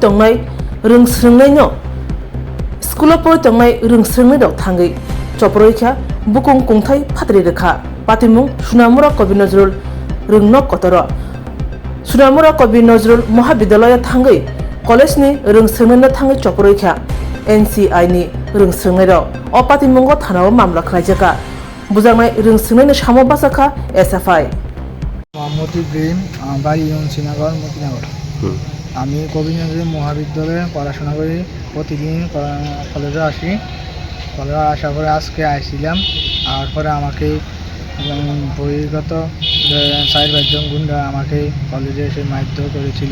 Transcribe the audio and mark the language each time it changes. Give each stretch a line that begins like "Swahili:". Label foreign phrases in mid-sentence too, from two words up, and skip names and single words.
Kok Borok: tongnai rungsringnai no school of pori tongnai rungsringnai rok thangai choproikha bukung kungthai phatri rekha patimung Sunamura Kavi Nazrul rungno kotoro Sunamura Kavi Nazrul Mahavidyalaya thangai college ni rungsringnai no thangai choproikha NCI ni rungsringnai rok o patimungo thanao mamla khlaijaka বুজাংনাই রংসিংনাইনি সামো বাসাখা SFI
Bangla: মোহাম্মদ ইব্রাহিম বাড়ি শ্রীনগর মতিনগর। আমি কবিনগর মহাবিদ্যালয়ে পড়াশোনা করি, প্রতিদিন কলেজে আসি। কলেজে আসার পরে আজকে আসছিলাম, আর পরে আমাকে বহির্গত 4-5 গুন্ডা আমাকে কলেজে এসে মারধর করেছিল।